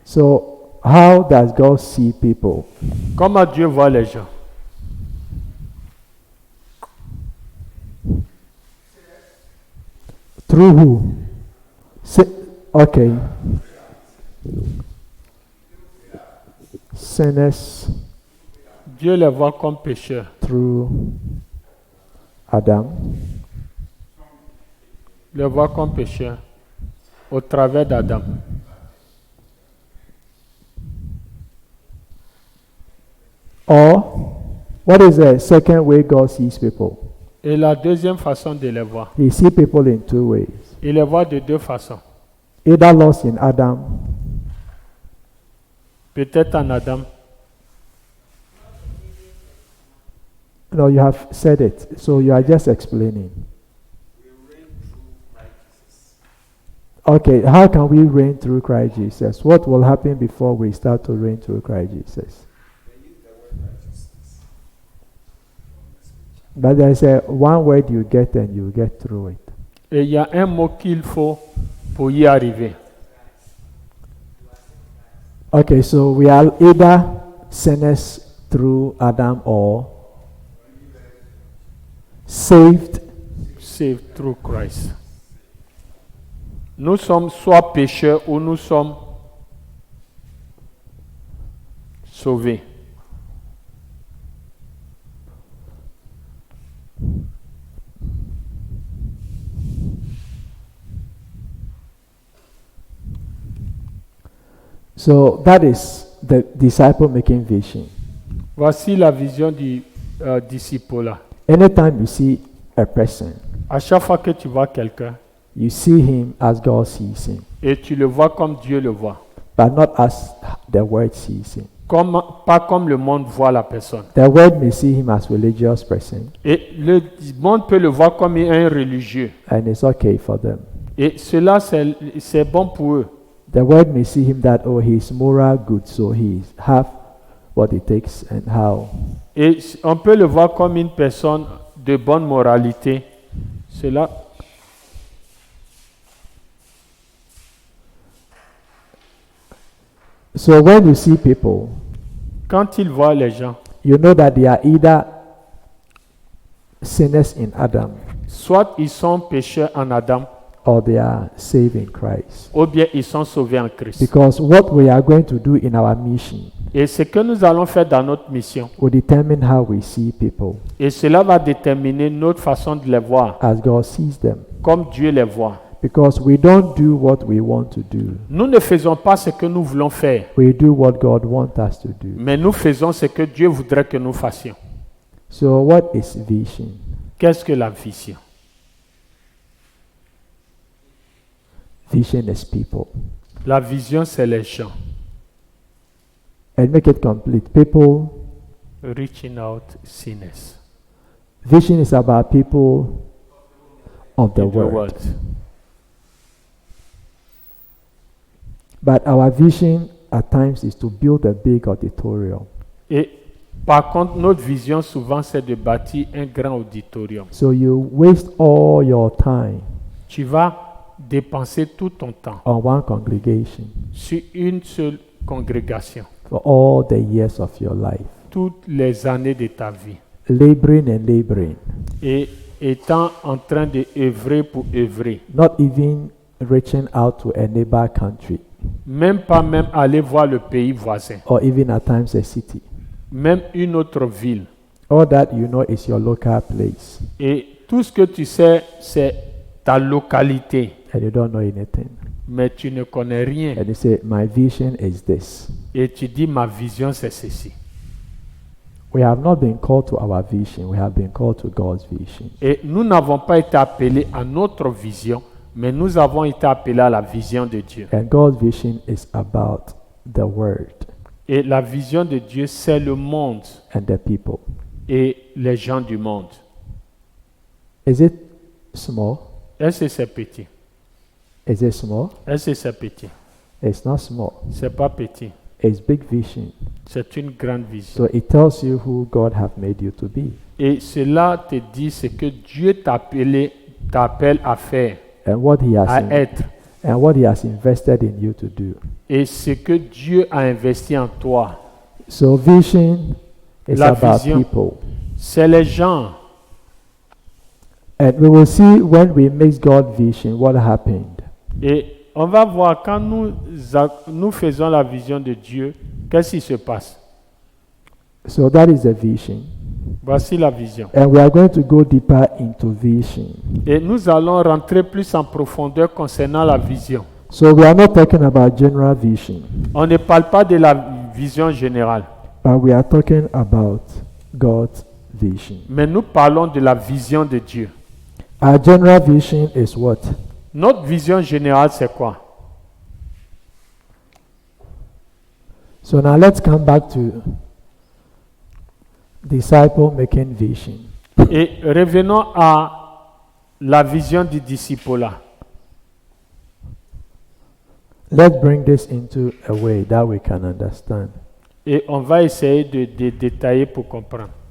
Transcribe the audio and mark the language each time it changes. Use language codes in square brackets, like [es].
[en] So, how does God see people? [fr] Comment Dieu voit les gens? [en] Through who? Okay. Sinners [fr] Dieu les voit comme pécheurs. [en] through Adam. [fr] Les voit comme pécheurs au travers d'Adam. [en] Or, what is the second way God sees people? [fr] Et la deuxième façon de les voir, [en] He sees people in two ways. [fr] il les voit de deux façons. [en] Either lost in Adam, [fr] Peut-être en Adam. [en] no, you have said it, so you are just explaining. Okay, how can we reign through Christ Jesus? What will happen before we start to reign through Christ Jesus? But there's one word you get and you get through it. [fr] Et il y a un mot qu'il faut pour y arriver. [en] Okay, so we are either sinners through Adam or saved. Saved through Christ. [fr] Nous sommes soit pécheurs ou nous sommes sauvés. [en] So that is the disciple making vision. [fr] Voici la vision du disciple. [en] Anytime you see a person, [fr] À chaque fois que tu vois quelqu'un [en] you see him as God sees him, [fr] et tu le vois comme Dieu le voit, [en] but not as the world sees him. [fr] pas comme le monde voit la personne. [en] The world may see him as religious person, [fr] Et le monde peut le voir comme un religieux. [en] and it's okay for them. [fr] Et cela, c'est bon pour eux. [en] The world may see him that, oh, he's moral good, so he have what it takes and how. [fr] Et on peut le voir comme une personne de bonne moralité. Cela, [en] So when you see people, [fr] quand ils voient les gens, [en] you know that they are either sinners in Adam [fr] soit ils sont pécheurs en Adam, [en] or they are saved in Christ. [fr] ou bien ils sont sauvés en Christ. [en] Because what we are going to do in our mission [fr] Et ce que nous allons faire dans notre mission, [en] will determine how we see people [fr] et cela va déterminer notre façon de les voir, [en] as God sees them. [fr] comme Dieu les voit. [en] Because we don't do what we want to do. [fr] Nous ne faisons pas ce que nous voulons faire, [en] We do what God wants us to do. [fr] mais nous faisons ce que Dieu voudrait que nous fassions. [en] So what is vision? [fr] Qu'est-ce que la vision? [en] Vision is people. [fr] La vision, c'est les gens. [en] And make it complete. People, Reaching out sinners vision is about people of the in the world. world. But our vision at times is to build a big auditorium. [fr] Et par contre, notre vision souvent, c'est de bâtir un grand auditorium. [en] So you waste all your time [fr] Tu vas dépenser tout ton temps [en] on one congregation [fr] sur une seule congrégation, [en] for all the years of your life, [fr] toutes les années de ta vie, [en] laboring and laboring, [fr] et étant en train de œuvrer pour œuvrer. [en] not even reaching out to a neighbor country [fr] Même pas même aller voir le pays voisin, [en] or even at times a city. [fr] même une autre ville. [en] All that you know is your local place [fr] Et tout ce que tu sais, c'est ta localité, [en] and you don't know anything. [fr] mais tu ne connais rien. [en] And you say, my vision is this. [fr] Et tu dis, ma vision, c'est ceci. [en] We have not been called to our vision, we have been called to God's vision. [fr] Et nous n'avons pas été appelés à notre vision, mais nous avons été appelés à la vision de Dieu. [en] And God's vision is about the word [fr] Et la vision de Dieu, c'est le monde [en] and the people. [fr] et les gens du monde. [en] Is it small? [fr] Est-ce que c'est petit? [en] Is it small? [fr] Est-ce que c'est petit? [en] It's not small. [fr] C'est pas petit. [en] It's big vision. [fr] C'est une grande vision. [en] So it tells you who God have made you to be. [fr] Et cela te dit ce que Dieu t'appelle à faire, [en] And what he has [fr] à [en] in- [fr] être. [en] and what he has invested in you to do. [fr] Et ce que Dieu a investi en toi. [en] So vision is [fr] La [en] about [fr] vision. [en] people. [fr] C'est les gens. [en] And we will see when we mix God vision what happened. [fr] Et on va voir quand nous faisons la vision de Dieu, qu'est-ce qui se passe? [en] So that is the vision. [fr] Voici la vision. [en] And we are going to go deeper into vision. [fr] Et nous allons rentrer plus en profondeur concernant la vision. [en] So we are not talking about general vision, [fr] On ne parle pas de la vision générale, [en] but we are talking about God's vision. [fr] mais nous parlons de la vision de Dieu. [en] Our general vision is what? [fr] Notre vision générale, c'est quoi? [en] So now let's come back to disciple making vision. [fr] Et revenons à la vision du disciple-là. [en] Let's bring this into a way that we can understand. [fr] Et on va essayer de détailler pour comprendre.